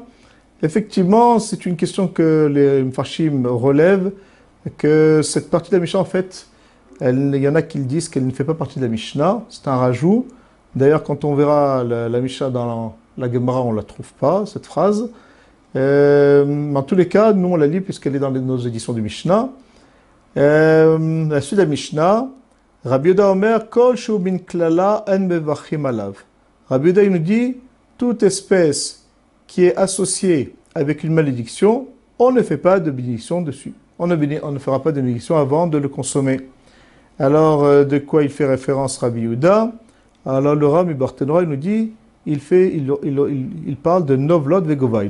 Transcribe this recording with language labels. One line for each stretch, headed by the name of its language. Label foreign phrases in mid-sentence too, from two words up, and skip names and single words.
French: Effectivement, c'est une question que les Mfarshim relèvent, que cette partie de la Mishnah, en fait, il y en a qui disent qu'elle ne fait pas partie de la Mishnah, c'est un rajout. D'ailleurs, quand on verra la Mishnah dans la Gemara, on ne la trouve pas, cette phrase. En tous les cas, nous, on la lit puisqu'elle est dans nos éditions du Mishnah. La suite de la Mishnah,
Hebrew: רבי יהודה אומר, כל שהוא מין קללה אין מברכין עליו.
French: Rabbi Yehuda, il nous dit, toute espèce qui est associée avec une malédiction, on ne fait pas de bénédiction dessus. On ne fera pas de bénédiction avant de le consommer. Alors, de quoi il fait référence Rabbi Yehuda? Alors, le Rami Barthénora, il nous dit, il parle de
Hebrew: נובלות וגובאי.